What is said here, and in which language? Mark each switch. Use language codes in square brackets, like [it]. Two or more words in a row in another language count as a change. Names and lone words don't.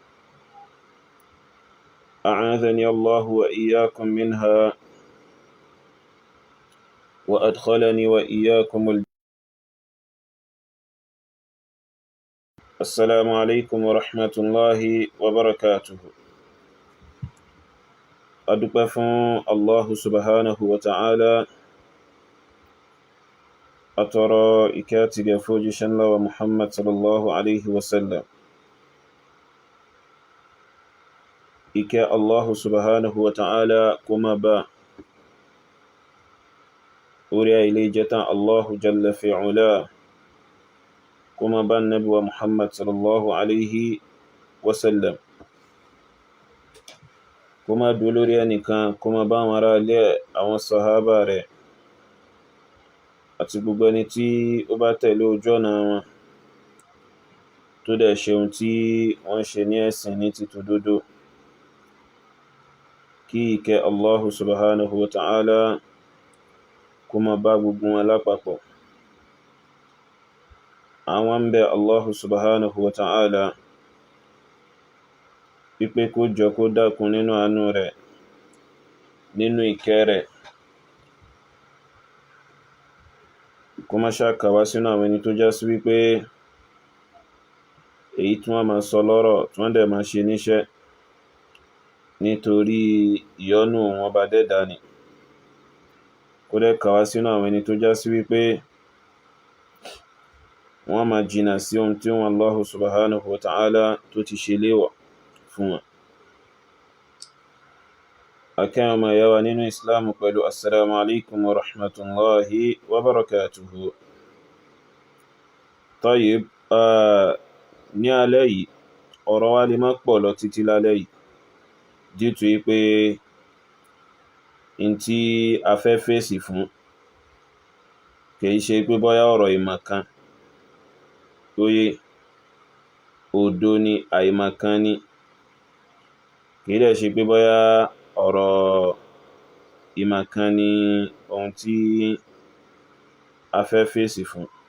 [ar] أعاذني الله وإياكم منها وأدخلني وإياكم السلام عليكم ورحمة الله وبركاته. [yo] adúpẹ́ fún [ar] الله سبحانه وتعالى, [yo] atọrọ ìkẹ́ àti gẹ̀ fún òjíṣẹ́ ńlá wa Muhammad [ar] صلى الله عليه وسلم. [yo] Ìkẹ́ [ar] الله سبحانه وتعالى [yo] kó máa bá orí ilé jẹta Allahu jalla fi'ula, kó máa bá nabi wa Muhammad [ar] صلى الله عليه وسلم, [yo] kó máa dúró lórí ẹnìkan, kó máa bá wọn ará ilé àwọn sàhábà rẹ̀ àti gbogbo ẹni tí ó bá tẹ̀lé ojú ọ̀nà wọn tó dẹ̀ ṣe ohun tí wọ́n ṣe ní ẹ̀sìn ní ti tòdodo. Kí ìkẹ́ [ar] الله سبحانه وتعالى [yo] kó máa bá gbogbo wọn lápapọ̀. Àwọn ń bẹ [ar] الله سبحانه وتعالى [yo] pípé kó jọ kó dákun nínú àánú rẹ̀, nínú ìkẹ́ rẹ̀, kó má ṣàkàwá sínú àwọn ẹni tó já sí wípé èyí tí wọ́n máa sọ lọ́rọ̀ tí wọ́n dẹ̀ máa ṣe níṣẹ́ nítorí ìyọ́nú wọn bá dẹ́dà ni. Kó dẹ̀ kàwá sínú àwọn ẹni tó já sí wípé wọ́n máa jìnà sí ohun tí wọn [ar] الله سبحانه وتعالى [yo] tó ti ṣe léwọ̀ fún wọn. Akẹ́yàn ọmọ ìyá wa nínú Islam pẹ̀lú [ar] السلام عليكم ورحمة الله وبركاته. [yo] Tayyib, ní alẹ́ yìí ọ̀rọ̀ wa lè má pọ̀ lọ títí lálẹ́ yìí [en] due to [yo] pé in tí a fẹ́ fèsì fún kìí ṣe pé bóyá ọ̀rọ̀ ìmọ̀kan tó yé òdo ni àìmọ̀kan ni, kìí dẹ̀ ṣe pé bóyá ọ̀rọ̀ ìmọ̀kan ni ohun tí a fẹ́ fèsì fún.